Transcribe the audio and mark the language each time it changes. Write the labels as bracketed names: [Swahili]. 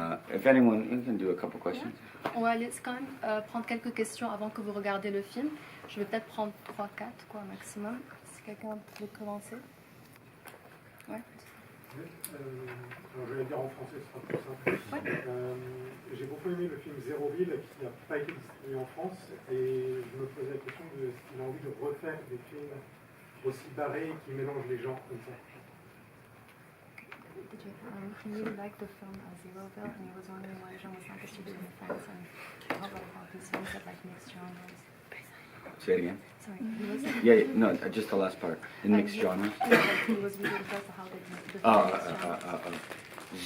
[English] If anyone, you can do a couple questions. [French] On va laisser quand même prendre quelques questions avant que vous regardez le film. Je vais peut-être prendre 3-4 quoi maximum. Si quelqu'un veut commencer. Ouais. Je vais le dire en français, ce sera plus simple. Ouais. J'ai beaucoup aimé le film Zéroville qui n'a pas été distribué en France et je me posais la question de s'il a envie de refaire des films aussi barrés qui mélangent les genres comme ça. [English] He really liked the film Zeroville, and he was wondering why Jean was not distributed in France and how about these films that like mixed genres. Say it again. Sorry, he was. Yeah, no, just the last part. In mixed genres. He was really impressed with how they did the